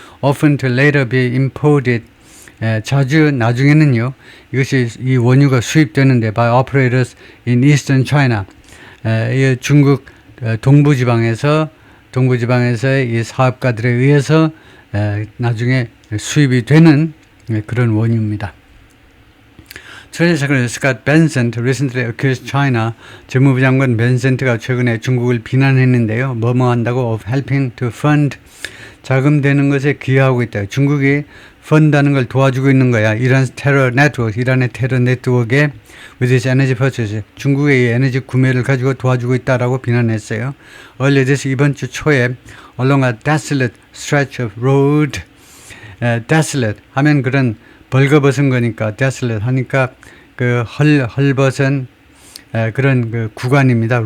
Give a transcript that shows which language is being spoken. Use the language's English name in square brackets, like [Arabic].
[English] Often to later be imported, [Korean] 자주 나중에는요, 이 원유가 수입되는데 [English] by operators in eastern China, [Korean] 중국 동부지방에서의 이 사업가들에 의해서 나중에 수입이 되는 그런 원유입니다. [English] Treasury Secretary Scott Bessent recently accused China, [Korean] 재무부 장관 벤센트가 최근에 중국을 비난했는데요. 뭐뭐 한다고 [English] of helping to fund, [Korean] 자금되는 것에 기여하고 있다. 중국이 펀드하는 걸 도와주고 있는 거야. 이란의 테러 네트워크에 [English] with its energy purchase, [Korean] 중국의 이 에너지 구매를 가지고 도와주고 있다라고 비난했어요. [English] Earlier this, [Korean] 이번 주 초에 [English] along a desolate stretch of road, [Korean] desolate 하면 그런 벌거벗은 거니까 desolate 하니까 그 헐벗은 그런 그 구간입니다.